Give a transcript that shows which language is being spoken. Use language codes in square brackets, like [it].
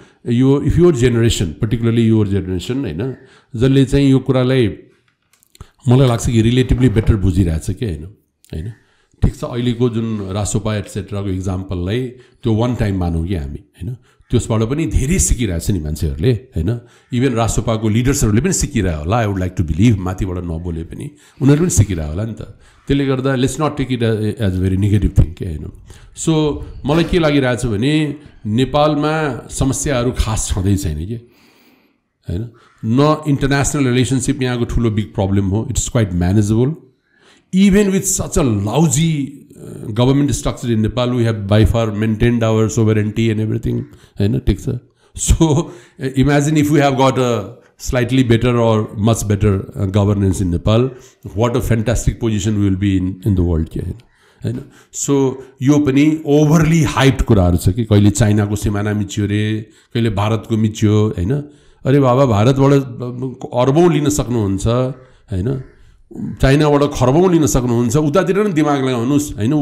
[ne] यो [en] if your generation, particularly your generation [ne] हैन, जसले चाहिँ यो कुरालाई मलाई लाग्छ कि रिलेटिभली बेटर बुझिरहेछ के हैन। ठिक छ, अहिलेको जुन रासोपा एटसेट्राको इक्जाम्पललाई त्यो वान टाइम मानौँ कि हामी हैन, त्यसबाट पनि धेरै सिकिरहेछ नि मान्छेहरूले हैन। इभन रासोपाको लिडर्सहरूले पनि सिकिरह्यो होला, [en] I would like to believe, [ne] माथिबाट नबोले पनि उनीहरू पनि सिकिरह्यो होला नि त। त्यसले गर्दा [en] Let's not take it as a very negative thing के हैन। [ne] सो मलाई के लागिरहेछ भने नेपालमा समस्याहरू खास छँदै छैन कि हैन। न इन्टरनेसनल रिलेसनसिप यहाँको ठुलो बिग प्रब्लम हो, [en] It's quite manageable. Even with such a lousy government structure in Nepal, we have by far maintained our sovereignty and everything. So imagine if we have got a slightly better or much better governance in Nepal, what a fantastic position we will be in the world. [ne] So यो पनि overly hyped कुराहरु छ कि कहिले चाइनाको सीमाना मिच्यो रे, कहिले भारतको मिच्यो हैन. अरे बाबा, भारतबाट अर्बौं लिन सक्नुहुन्छ हैन, चाइनाबाट खरबौं लिन सक्नुहुन्छ, उतातिर नै दिमाग लगाउनुस् हैन.